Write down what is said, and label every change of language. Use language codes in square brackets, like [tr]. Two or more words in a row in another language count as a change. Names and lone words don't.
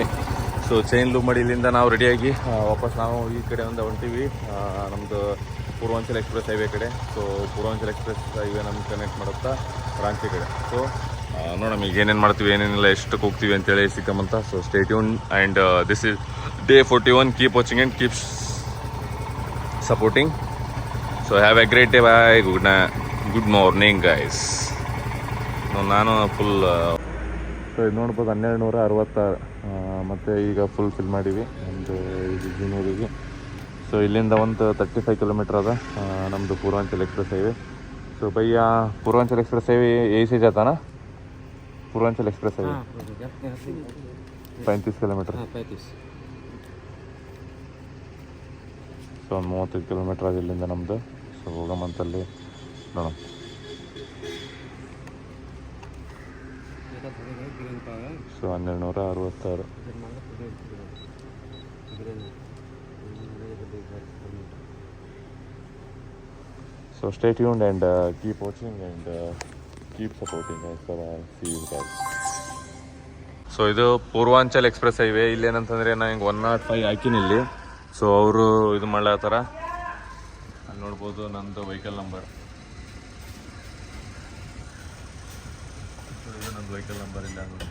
[kn] ಸೊ [en] chain loop [kn] ಮಾಡಿ ಇಲ್ಲಿಂದ ನಾವು ರೆಡಿಯಾಗಿ ವಾಪಸ್ ನಾವು ಈ ಕಡೆ ಒಂದು ಹೊಂಟೀವಿ, ನಮ್ಮದು ಪೂರ್ವಾಂಚಲ್ ಎಕ್ಸ್ಪ್ರೆಸ್ ಹೈವೇ ಕಡೆ. ಸೊ ಪೂರ್ವಾಂಚಲ್ ಎಕ್ಸ್ಪ್ರೆಸ್ ಹೈವೇ ನಮ್ಗೆ ಕನೆಕ್ಟ್ ಮಾಡುತ್ತಾ ರಾಂಚಿ ಕಡೆ. ಸೊ ನೋಡೋಣ ಈಗ ಏನೇನು ಮಾಡ್ತೀವಿ, ಏನೇನಿಲ್ಲ, ಎಷ್ಟಕ್ಕೆ ಹೋಗ್ತೀವಿ ಅಂತೇಳಿ ಸಿಕ್ಕಂತ. [en] So stay tune and this is day 41. Keep watching and keep supporting. So have a great day. Bye. Good morning guys. [kn] ನಾನು ಫುಲ್ ಸೊ ಇದು ನೋಡ್ಬೋದು 1266 ಮತ್ತು ಈಗ [en] full fill [kn] ಮಾಡೀವಿ ಒಂದು ಜಿನೂರಿಗೆ. ಸೊ ಇಲ್ಲಿಂದ ಒಂದು 35 ಕಿಲೋಮೀಟ್ರ್ ಅದ ನಮ್ಮದು ಪೂರ್ವಾಂಚಲ್ ಎಕ್ಸ್ಪ್ರೆಸ್ ಹೈವೇ. [hi] ಸೊ ಭಯ್ಯ पूर्वांचल एक्सप्रेस हाईवे यही से जाता ना? पूर्वांचल एक्सप्रेस हाईवे 35 ಕಿಲೋಮೀಟ್ರ್. [kn] ಸೊ ಒಂದು 35 ಕಿಲೋಮೀಟ್ರ್ ಆದ ಇಲ್ಲಿಂದ ನಮ್ಮದು. ಸೊ ಹೋಗಮಂತಲ್ಲಿ ನೋಡೋಣ. ಸೊ 1266. [en] So stay tuned and keep watching and keep supporting us. See you guys. [kn] ಸೊ ಇದು ಪೂರ್ವಾಂಚಲ್ ಎಕ್ಸ್ಪ್ರೆಸ್ ಹೈವೇ. ಇಲ್ಲೇನಂತಂದರೆ ನಾನು ಹಿಂಗೆ 105 ಹಾಕಿನಿ ಇಲ್ಲಿ. ಸೊ ಅವರು ಇದು ಮಾಡ್ಲತ್ತಾರ. ಅಲ್ಲಿ ನೋಡ್ಬೋದು ನಂದು [en] vehicle number. [kn] ಇದು ನಂದು [en] vehicle number [kn] ಇಲ್ಲ ನೋಡ್ರಿ.